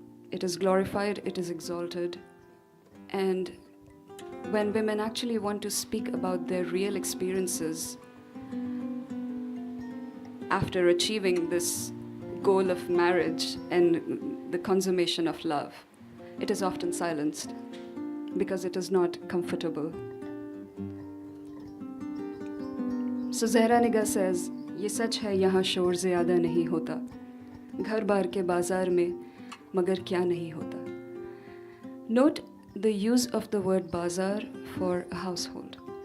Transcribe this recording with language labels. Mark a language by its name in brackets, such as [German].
[English] It is glorified, it is exalted, and when women actually want to speak about their real experiences after achieving this goal of marriage and the consummation of love, it is often silenced because it is not comfortable. So Zahra Nigar says, [Hindi] ये सच है यहाँ शोर ज़्यादा नहीं होता, घर बार के बाजार में मगर क्या नहीं होता. [English] Note the use of the word bazaar for a household.